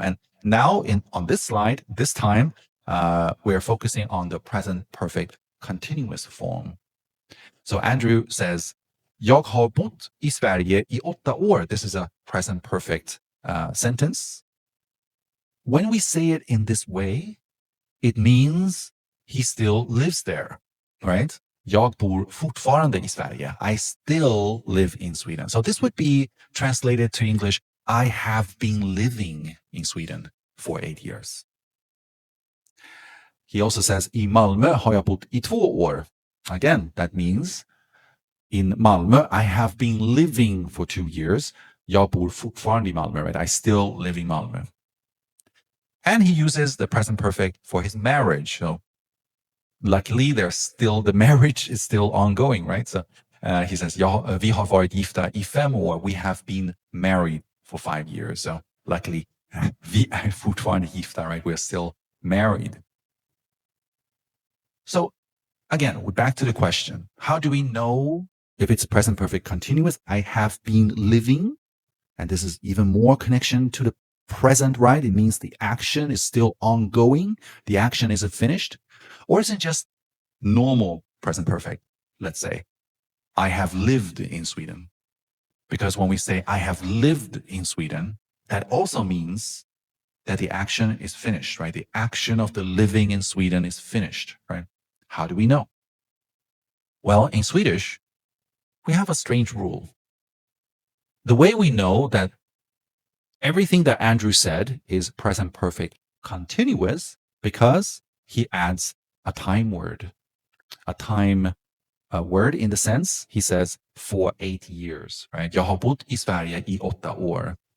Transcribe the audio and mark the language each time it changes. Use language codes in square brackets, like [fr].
[en] And now on this slide, this time, we're focusing on the present perfect continuous form. So Andrew says, [sv] jag har bott i Sverige i 8 år. [en] This is a present perfect sentence. When we say it in this way, it means he still lives there, right? [sv] Jag bor fortfarande i Sverige. [en] I still live in Sweden. So this would be translated to English, I have been living in Sweden for 8 years. He also says, [sv] i Malmö har jag bott i 2 år. [en] Again, that means in Malmö. I have been living for 2 years. [sv] Jag bor fortfarande i Malmö, right? [en] I still live in Malmö. And he uses the present perfect for his marriage. So luckily, the marriage is still ongoing, right? So he says, [sv] vi har varit gifta i 5 år. [en] We have been married for 5 years. So luckily, [sv] vi är fortfarande gifta, right? [en] We're still married. So again, we're back to the question. How do we know if it's present perfect continuous? I have been living. And this is even more connection to the present, right? It means the action is still ongoing. The action isn't finished. Or is it just normal present perfect? Let's say, I have lived in Sweden. Because when we say I have lived in Sweden, that also means that the action is finished, right? The action of the living in Sweden is finished, right? How do we know? Well, in Swedish, we have a strange rule. The way we know that everything that Andrew said is present perfect continuous because he adds a time word. A time word in the sense, he says, for 8 years, right? [sv] Jag har bott i Sverige i 8 år.